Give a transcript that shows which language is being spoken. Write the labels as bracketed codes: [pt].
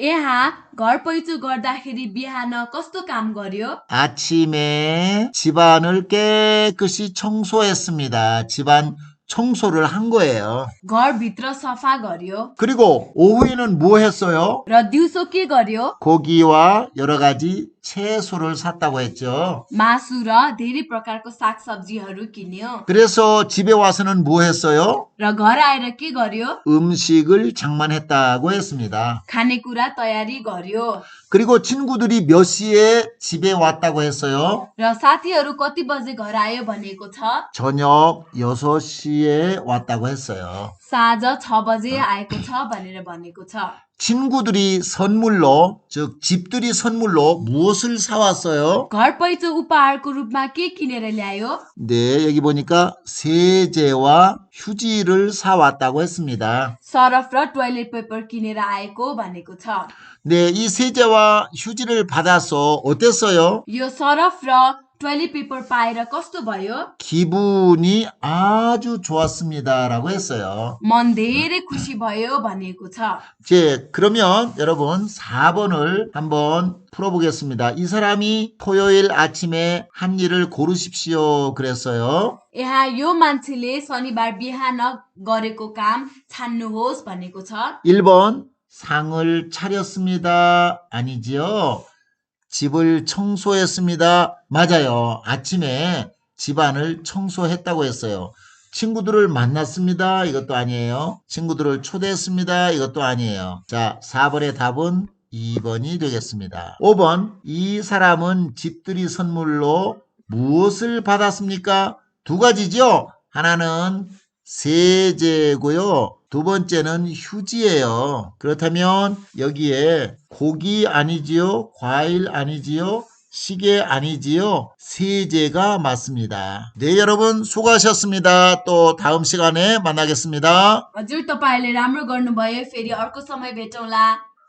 [ne] यहाँ घर पैँचो गर्दाखेरि बिहान कस्तो काम गर्यो? [ko] 아침에 집안을 깨끗이 청소했습니다. 집안 청소를 한 거예요. [ne] घरभित्र सफा गर्यो. [ko] 그리고 오후에는 뭐 했어요? [ne] र दिउँसो के गर्यो? [ko] 고기와 여러 가지 채소를 샀다고 했죠. [ne] मासु र धेरै प्रकारको सागसब्जीहरू किन्यो. [ko] 그래서 집에 와서는 뭐 했어요? [ne] र घर आएर के गर्यो? [ko] 음식을 장만했다고 했습니다. [ne] खानेकुरा तयारी गर्यो. [ko] 그리고 친구들이 몇 시에 집에 왔다고 했어요? [ne] र साथीहरू कति बजे घर आयो भनेको छ? [ko] 저녁 6시에 왔다고 했어요. [ne] साँझ 6 बजे आएको छ भनेर भनेको छ. [ko] 친구들이 선물로, 즉 집들이 선물로 무엇을 사왔어요? [ne] घर पैँचो उपहारको रूपमा के किनेर ल्यायो? [ko] 네, 여기 보니까 세제와 휴지를 사왔다고 했습니다. [ne] सरफ र टोयलेट पेपर किनेर आएको भनेको छ। [ko] 네, 이 세제와 휴지를 받아서 어땠어요? [ne] यो सरफ र टोयलेट पेपर पाएर कस्तो भयो? [ko] 기분이 아주 좋았습니다. 라고 했어요. [ne] मन धेरै खुसी भयो भनेको छ। [ko] 이제 그러면 여러분 4번을 한번 풀어보겠습니다. 이 사람이 토요일 아침에 한 일을 고르십시오. 그랬어요. [ne] यहाँ यो मान्छेले शनिबार बिहान गरेको काम छान्नुहोस् भनेको छ। [ko] 1번 상을 차렸습니다. 아니지요. 집을 청소했습니다. 맞아요. 아침에 집안을 청소했다고 했어요. 친구들을 만났습니다. 이것도 아니에요. 친구들을 초대했습니다. 이것도 아니에요. 자, 4번의 답은 2번이 되겠습니다. 5번, 이 사람은 집들이 선물로 무엇을 받았습니까? 두 가지죠. 하나는 세제고요. 두 번째는 휴지예요. 그렇다면 여기에 고기 아니지요? 과일 아니지요? 시계 아니지요? 세제가 맞습니다. 네, 여러분 수고하셨습니다. 또 다음 시간에 만나겠습니다. [ne] हजुर, तपाईहरुले राम्रो गर्नुभयो। फेरि अर्को समय भेटौँला।